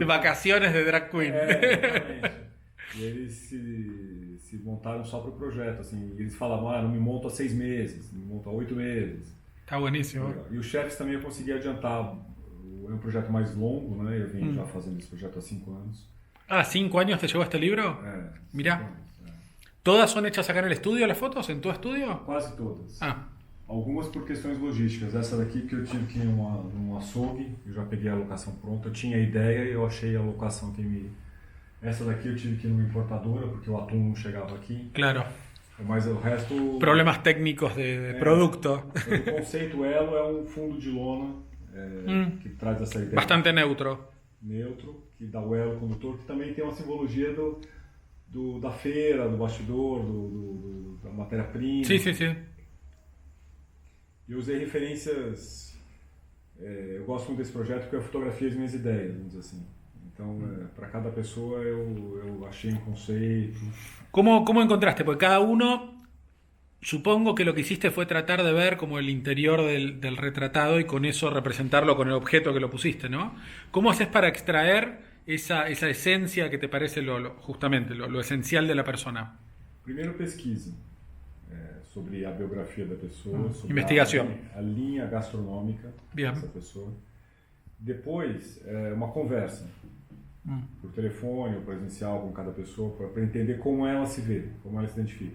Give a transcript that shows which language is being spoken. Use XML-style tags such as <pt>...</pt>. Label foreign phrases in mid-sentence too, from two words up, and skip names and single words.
<es>De vacaciones de</es> <en>drag queen.</en> <pt>exatamente. E eles se montaram só para o projeto. Assim, e eles falavam, não me monto há 6 meses, me monto há 8 meses.</pt> <es>Está buenísimo.</es> <pt>E os chefes também eu consegui adiantar. É um projeto mais longo, né? Eu venho já fazendo esse projeto há 5 anos.</pt> <es>Ah, 5 años te llevó este libro?</es> <pt>É,</pt> <es>Mirá.</es> <pt>5 anos, é.</pt> <es>¿Todas son hechas acá en el estudio, las fotos? ¿En tu estudio?</es> <pt>Quase todas. Ah, Algumas por questões logísticas. Essa daqui que eu tive que ir num açougue, eu já peguei a locação pronta. Eu tinha a ideia e eu achei a locação que me... Essa daqui eu tive que ir numa importadora, porque o atum não chegava aqui.</pt> <es>claro.</es> <pt>Mas o resto...</pt> <es>Problemas técnicos de producto.</es> <pt>O conceito Elo é um fundo de lona que traz essa ideia</pt> <es>Bastante neutro.</es> <pt>neutro, que dá o elo condutor, que também tem uma simbologia da feira, do bastidor, da matéria-prima.</pt> <es>Sí, sí, sí.</es> <pt>E eu usei referências... eu gosto muito desse projeto porque eu fotografia as minhas ideias, vamos dizer assim. Então, para cada pessoa eu achei um conceito.</pt> <es>¿Cómo encontraste? Porque cada uno, supongo que lo que hiciste fue tratar de ver como el interior del retratado y con eso representarlo con el objeto que lo pusiste, ¿no? ¿Cómo haces para extraer esa esencia que te parece justamente lo esencial de la persona?</es> <pt>Primeiro pesquisa sobre a biografia da pessoa, sobre Investigação. a linha gastronômica</pt> <es>Bien.</es> <pt>dessa pessoa. Depois, uma conversa por telefone ou presencial com cada pessoa para entender como ela se vê, como ela se identifica.</pt>